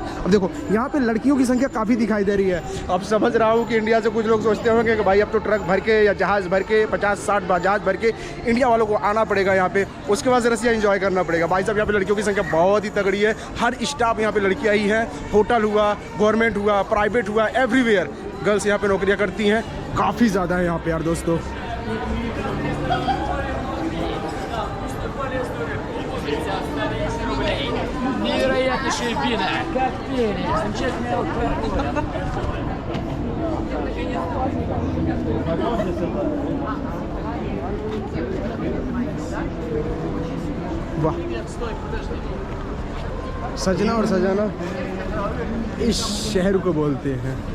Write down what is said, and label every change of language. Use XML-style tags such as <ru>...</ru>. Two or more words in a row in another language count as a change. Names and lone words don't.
<hi>अब देखो यहाँ पे लड़कियों की संख्या काफ़ी दिखाई दे रही है। अब समझ रहा हूँ कि इंडिया से कुछ लोग सोचते होंगे कि भाई अब तो ट्रक भर के या जहाज़ भर के 50-60 जहाज़ भर के इंडिया वालों को आना पड़ेगा यहाँ पे, उसके बाद से रसिया एंजॉय करना पड़ेगा। भाई साहब यहाँ पे लड़कियों की संख्या बहुत ही तगड़ी है। हर स्टाफ यहाँ पे लड़कियाँ ही हैं। होटल हुआ, गवर्नमेंट हुआ, प्राइवेट हुआ,</hi> <en>everywhere girls</en> <hi>यहाँ पे नौकरियाँ करती हैं। काफ़ी ज़्यादा है यहाँ पे यार दोस्तों।</hi> <ru>Невероятнейшие вина, как пение, замечательный алкоголь.</ru> <hi>वाह, सजना और सजाना इस शहर को बोलते हैं।</hi>